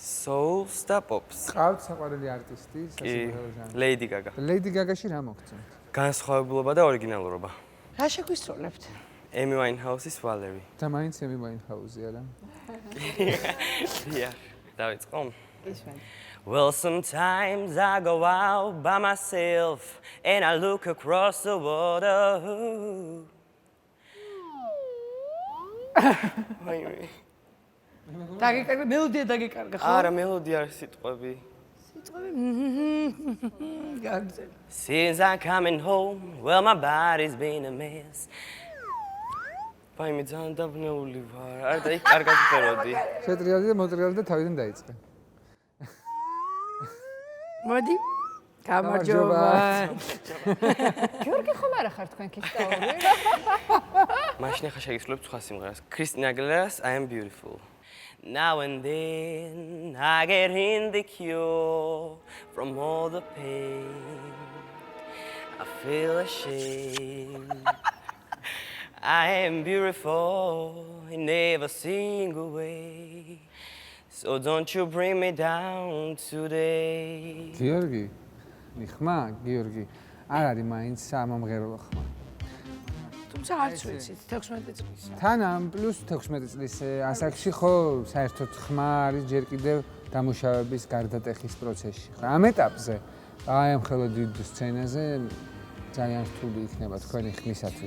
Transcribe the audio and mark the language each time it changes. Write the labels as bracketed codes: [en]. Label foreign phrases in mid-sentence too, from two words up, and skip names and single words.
[ka] Souls და pops. ყავთ საყვარელი არტისტი, სასიმღერო ჟანრი. Lady Gaga. Lady Gaga-ში რა მოგწონთ? განსხვავებულობა და ორიგინალურობა. რა შეგვისწოლებთ? Amy Winehouse-ის Valerie. და მაინც Amy Winehouse-ი არა? Yeah, დავიწყო. ისმენ. [en] Well, sometimes I go out by myself and I look across the water. [ka] დაგიკარგე მელოდია დაგიკარგე ხო? არა, მელოდია არის სიტყვები. სიტყვები გაგზელე. [en] Since I'm coming home, well my body's been a mess. [ka] მე ძალიან დაბნეული ვარ. არ და იქ კარგად ვფეროდი. შეტრიალდი და მოტრიალდი და თავიდან დაიწყე. მოდი. გამარჯობა. გიორგი ხომ არა ხარ თქვენ ქისტაური? მაშინ ახლა შეგისრულებთ სხვა სიმღერას. [en] Christina Aguilera's I Am Beautiful. Now and then I get insecure from all the pain. I feel ashamed. I am beautiful in every single way. So don't you bring me down today. [ka] გიორგი? ხმა, გიორგი. არ არის მაინც სამამღერო ხმა. თუმცა არც ვიცით 16 წლის. თან ამ პლუს 16 წლის ასაკში ხო საერთოდ ხმა არის ჯერ კიდევ დამუშავების გარდატეხის პროცესში. ამ ეტაპზე აი ამ ხელო დიდ სცენაზე ძალიან რთული იქნება თქვენი ხმისათვის.